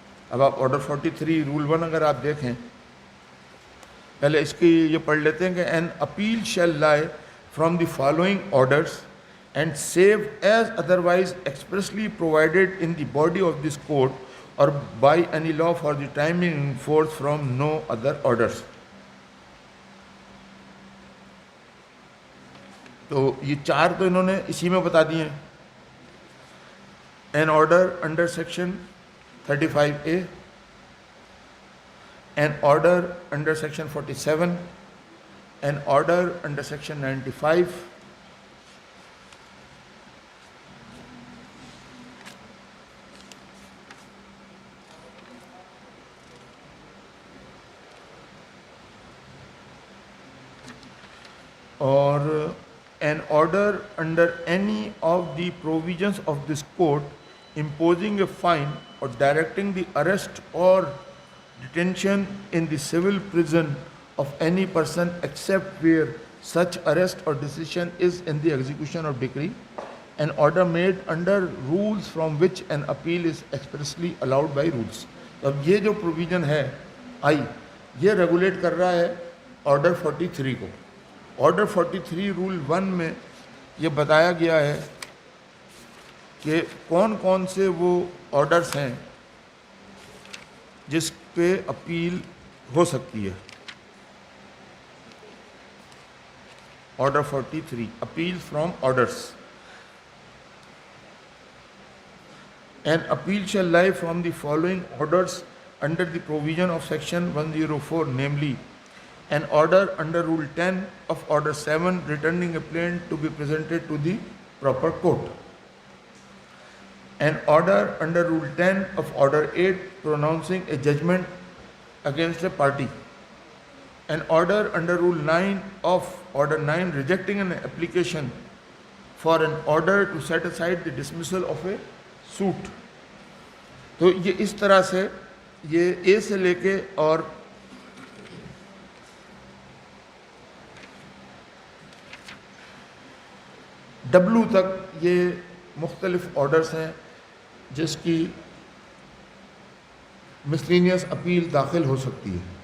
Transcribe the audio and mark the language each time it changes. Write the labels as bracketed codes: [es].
[ur] اب آپ order 43 role 1 اگر آپ دیکھیں، پہلے اس کی یہ پڑھ لیتے ہیں کہ [en] An appeal shall lie from the following orders and save as otherwise expressly provided in the body of this code or by any law for the timing in force from no other orders. [ur] تو یہ 4 تو انہوں نے اسی میں بتا دیے ہیں. [en] An order under section 35A, an order under section 47, an order under section 95, or an order under any of the provisions of this code imposing a fine or directing the arrest or detention in the civil prison of any person except where such arrest or decision is in the execution of decree, an order made under rules from which an appeal is expressly allowed by rules. [ur] اب یہ جو provision ہے آئی، یہ regulate کر رہا ہے order 43 کو. Order 43 role 1 میں یہ بتایا گیا ہے کہ کون کون سے وہ آرڈرس ہیں جس پہ اپیل ہو سکتی ہے. [en] Order 43 appeal from orders. An appeal shall lie from the following orders under the provision of section 104, namely an order under rule 10 of order 7 returning a plaint to be presented to the proper court, an order under rule 10 of order 8 pronouncing a judgment against a party, an order under rule 9 of order 9 rejecting an application for an order to set aside the dismissal of a suit. [ur] تو یہ اس طرح سے یہ اے سے لے کے اور W تک یہ مختلف آرڈرس ہیں جس کی مسلینیس اپیل داخل ہو سکتی ہے.